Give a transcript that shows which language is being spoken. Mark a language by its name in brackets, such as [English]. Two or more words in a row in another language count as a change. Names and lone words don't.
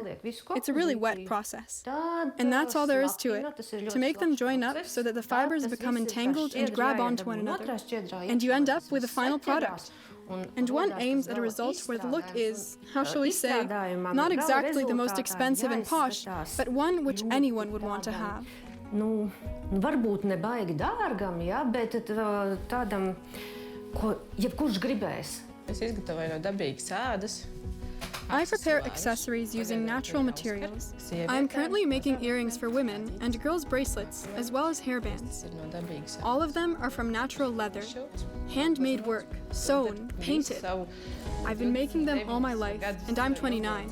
[English] It's a really wet process. And that's all there is to it, to make them join up so that the fibers become entangled and grab onto one another. And you end up with a final product. And one aims at a result where the look is, how shall we say, not exactly the most expensive and posh, but one which anyone would want to have. [Latvian] Varbūt ne baigi dārgam, ja, bet tādam, ko jebkurš gribēs. [English] I prepare accessories using natural materials. I am currently making earrings for women and girls' bracelets, as well as hairbands. All of them are from natural leather, handmade work, sewn, painted. I've been making them all my life, and I'm 29.